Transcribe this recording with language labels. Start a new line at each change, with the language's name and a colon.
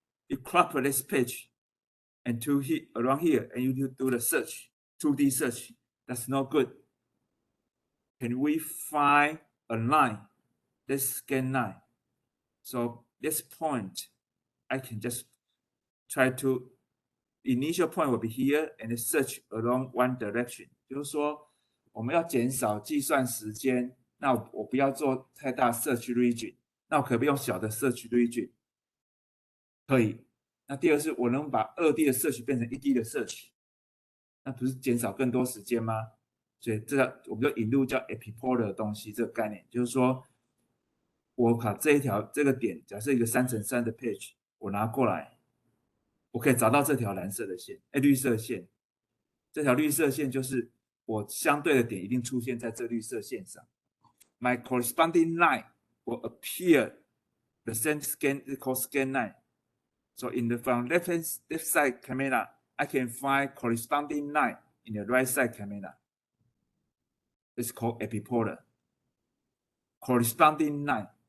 English: You crop this page and to hit around here, and you do the search, 2D search. That's not good. Can we find a line? Let's scan line. So this point, I can just try to initial point will be here and search along one direction.
Chinese: 就是说，我们要减少计算时间，那我不要做太大 search region， 那我可不可以用小的 search region？ 可以。那第二是我能把2D 的 search 变成1D 的 search， 那不是减少更多时间吗？所以这个我们就引入叫 epipolar 的东西，这个概念就是说，我把这个点，假设一个3×3的 page， 我拿过来，我可以找到这条蓝色的线，绿色线。这条绿色线就是我相对的点一定出现在这绿色线上。
English: My corresponding line will appear the same scan called scan line. So from left side camera, I can find corresponding line in the right side camera. It's called epipolar. Corresponding line.